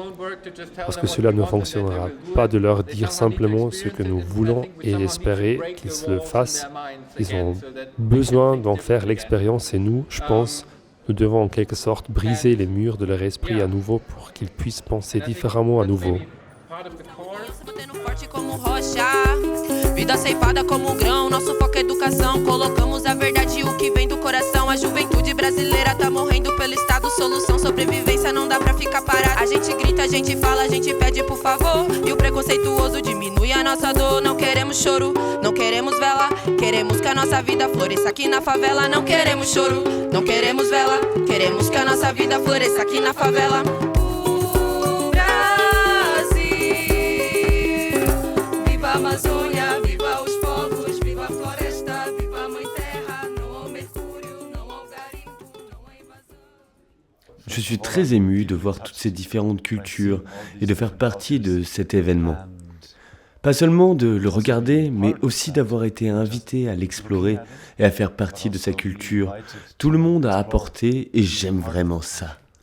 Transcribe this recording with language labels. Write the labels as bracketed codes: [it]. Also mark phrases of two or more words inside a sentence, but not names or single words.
[fr] Parce que cela ne fonctionnera pas de leur dire simplement ce que nous voulons et espérer qu'ils le fassent. Ils ont besoin d'en faire l'expérience et nous, je pense, nous devons en quelque sorte briser les murs de leur esprit à nouveau pour qu'ils puissent penser différemment à nouveau. [pt] Vida ceifada como grão, nosso foco é educação. Colocamos a verdade e o que vem do coração. A juventude brasileira tá morrendo pelo estado. Solução, sobrevivência, não dá pra ficar parado. A gente grita, a gente fala, a gente pede por favor. E o preconceituoso diminui a nossa dor. Não queremos choro, não queremos vela. Queremos que a nossa vida floresça aqui na favela. Não queremos choro, não queremos vela. Queremos que a nossa vida floresça aqui na favela. Amazônia, viva os povos, viva a floresta, viva a mãe terra, não ao mercúrio, não ao garimpo, não à invasão. [fr] Je suis très ému de voir toutes ces différentes cultures et de faire partie de cet événement. Pas seulement de le regarder, mais aussi d'avoir été invité à l'explorer et à faire partie de sa culture. Tout le monde a apporté et j'aime vraiment ça.